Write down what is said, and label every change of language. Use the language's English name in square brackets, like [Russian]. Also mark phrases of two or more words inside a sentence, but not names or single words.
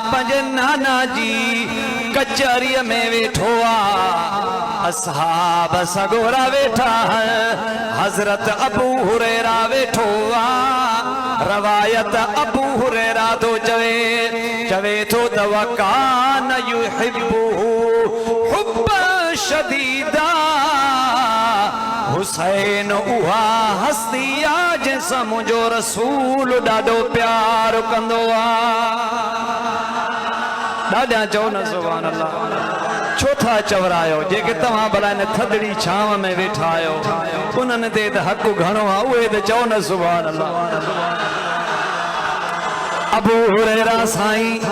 [Sindhi] पंहिंजे नाना जी कचहरीअ में वेठो आहे असहाब सगोरा वेठा हज़रत अबू हुरैरा वेठो आहे रवायत अबू हुरैरा तो चवे थो त [Arabic] وكان يحبه حبا شديدا [Sindhi] हुसैन उहा हस्ती आहे जंहिंसां मुंहिंजो रसूल ॾाढो प्यार कंदो आहे ॾाढा चओ न [Arabic] سبحان الله [Sindhi] छो था चवरायो जेके तव्हां भला हिन थदड़ी छांव में वेठा आहियो उन्हनि ते त हक़ घणो आहे उहे त चओ न [Arabic] سبحان الله [Sindhi] अबू हुरैरा साईं